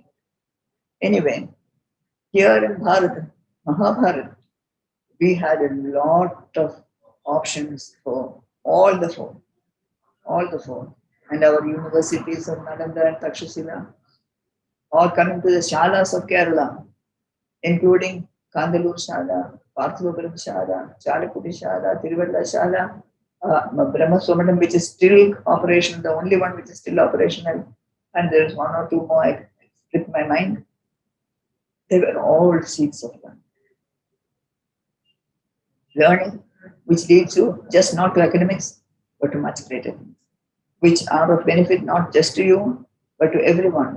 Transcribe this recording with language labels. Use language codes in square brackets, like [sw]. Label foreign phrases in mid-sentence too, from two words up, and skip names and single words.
[en] Anyway, here in Bharat, Mahabharata, we had a lot of options for all the 4. And our universities of Nalanda and Takshashila, all coming to the Shalas of Kerala, including Kandalur Shala, Parthivapuram Shala, Chalakudi Shala, Tiruvalla Shala, Brahmaswamadam, which is still operational, the only one which is still operational, and there is 1 or 2 more, I slipped my mind. They were all seats of learning, which leads you just not to academics, but to much greater things, which are of benefit not just to you, but to everyone.